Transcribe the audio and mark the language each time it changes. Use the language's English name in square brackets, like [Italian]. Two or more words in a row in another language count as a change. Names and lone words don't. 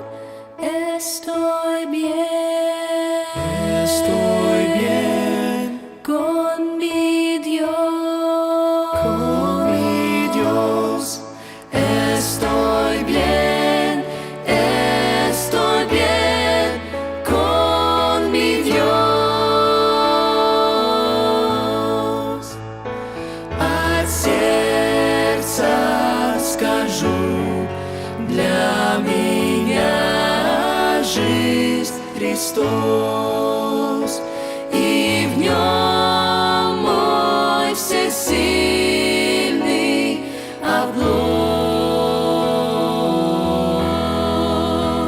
[Spanish] Estoy bien con mi Dios. Estoy bien con mi Dios. [Russian] От сердца скажу, для меня жизнь Христос, и в нем мой всесильный оплот.